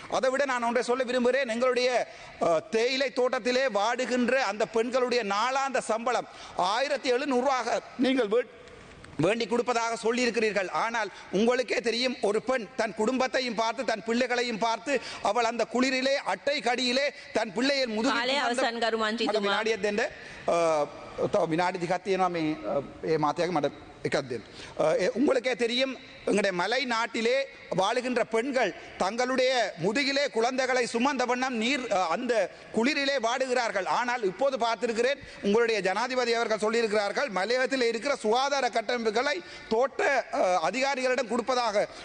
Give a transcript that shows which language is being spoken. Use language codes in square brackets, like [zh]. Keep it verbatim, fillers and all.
[ta] அதை விட நான் ஒன்றை சொல்ல விரும்புகிறேன். எங்களுடைய அஹ், தேயிலை தோட்டத்திலே வாடுகின்ற அந்த பெண்களுடைய நாளாந்த சம்பளம் ஆயிரத்தி எழுநூறுவாக நீங்கள் வீட் வேண்டி கொடுப்பதாக சொல்லியிருக்கிறீர்கள். ஆனால் உங்களுக்கே தெரியும் ஒரு பெண் தன் குடும்பத்தையும் பார்த்து தன் பிள்ளைகளையும் பார்த்து அவள் அந்த குளிரிலே அட்டை கடியிலே தன் பிள்ளையை [si] කාලය අවසන් කරු මන්ත්‍රීතුමා. විනාඩියක් දෙන්න. අ, තව විනාඩි දෙකක් තියෙනවා මේ අ, ඒ මාතයාගේ මට එකක් දෙන්න. [ta] අ, ඒ உங்களுக்கே தெரியும் எங்களுடைய மலை நாட்டிலே வாழுகின்ற பெண்கள் தங்களுடைய முதுகிலே குழந்தைகளை சுமந்த வண்ணம் நீர் அ, அந்த குளிரிலே வாடுகிறார்கள். ஆனால் இப்போது பார்த்திருக்கிறேன் உங்களுடைய ஜனாதிபதி அவர்கள் சொல்லியிருக்கிறார்கள் மலையகத்தில் இருக்கிற சுகாதார கட்டமைப்புகளை தோட்ட அ, அதிகாரிகளிடம் கொடுப்பதாக.